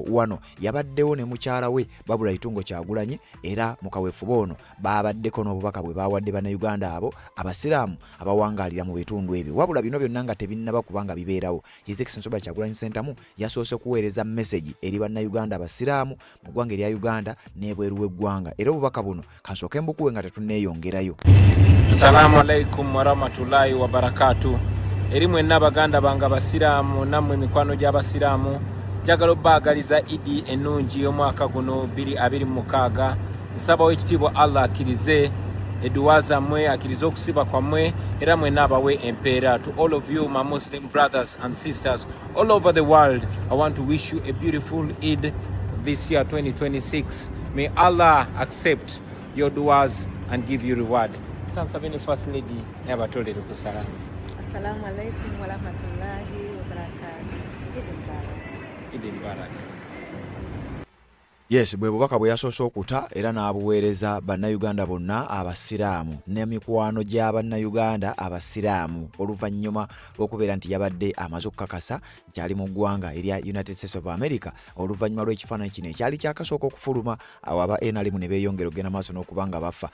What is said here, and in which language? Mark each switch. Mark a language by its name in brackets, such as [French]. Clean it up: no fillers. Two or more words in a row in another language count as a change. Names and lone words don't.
[Ganda] Wano yabaddewo ne mukyala we Babula Itungo Kyagulanyi era mu kaweefube ono baabaddeko n'obubaka bwe baawadde bannayuganda abo abasiraamu abawangaalira mu bitundu ebyo. Wabula bino byonna nga tebinnaba kubanga bibeerawo. [English] His Excellency [Ganda] Robert Kyagulanyi Ssentamu yasoose kuweereza message eri bannayuganda abasiraamu mu ggwanga erya Uganda n'ebweru w'eggwanga. Era obubaka buno kansooke mbukuwe nga tetunneeyongerayo. [Arabic] السلام عليكم ورحمة الله وبركاته. [Ganda] Eri mwenna abaganda bange abasiraamu nammwe emikwano gy'abasiraamu njagala obbaagaliza Idi ennungi y'omwaka guno 2026. Nsaba ekitiibwa Allah akkirize eduwa zammwe akkirize okusiba kwammwe era mwenna abawe empeera. [English] To all of you my Muslim brothers and sisters all over the world, I want to wish you a beautiful Eid this year 2026. May Allah accept your duas and give you reward. [Ganda] Tansabeni [English] First Lady [Ganda] yabatolere ku salamu. [Arabic] السلام عليكم ورحمة الله وبركاته. عيد مبارك. [Ganda] Yes, bwe bubaka bwe yasoose okuta era n'abuweereza bannayuganda bonna abasiraamu n'emikwano gy'abannayuganda abasiraamu oluvannyuma lw'okubeera nti yabadde amaze okukakasa nti ali mu ggwanga erya United States of America oluvannyuma lw'ekifaananyi kino ekyali kyakasooka okufuluma awo aba NRM ne beeyongera okugenda maaso n'okuba nga bafa.